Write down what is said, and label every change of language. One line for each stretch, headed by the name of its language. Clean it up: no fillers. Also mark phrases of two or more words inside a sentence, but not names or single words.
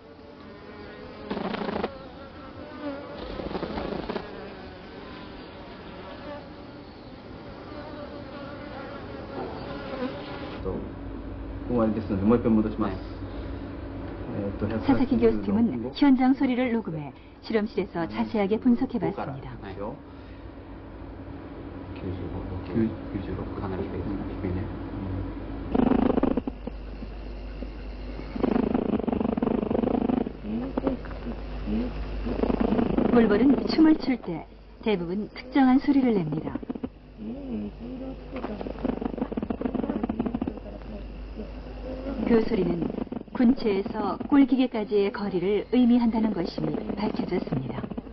Korean: 사사키 교수팀은 현장 소리를 녹음해 실험실에서 자세하게 분석해봤습니다.
Japanese: 96かなり低いね。
Korean: 꿀벌은 춤을 출 때 대부분 특정한 소리를 냅니다. 그 소리는 군체에서 꿀기계까지의 거리를 의미한다는 것이 밝혀졌습니다.